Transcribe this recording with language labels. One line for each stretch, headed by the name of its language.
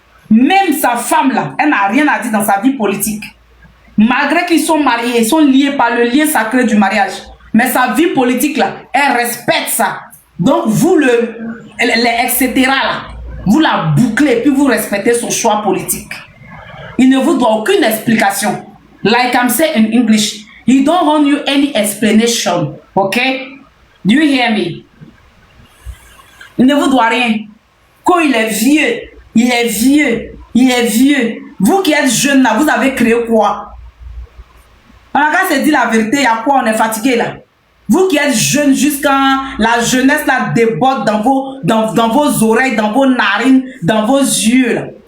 French: Même sa femme là, elle n'a rien à dire dans sa vie politique. Malgré qu'ils sont mariés, ils sont liés par le lien sacré du mariage. Mais sa vie politique là, elle respecte ça. Donc vous etc. là, vous la bouclez et puis vous respectez son choix politique. Il ne vous doit aucune explication.
English: Like I'm saying in English, he don't want you any explanation. Okay? Do you hear me?
French: Il ne vous doit rien. Quand il est vieux, il est vieux, il est vieux. Vous qui êtes jeune là, vous avez créé quoi? On a qu'à se dire la vérité, il y a quoi? On est fatigué là. Vous qui êtes jeune jusqu'à la jeunesse là déborde dans vos oreilles, dans vos narines, dans vos yeux là.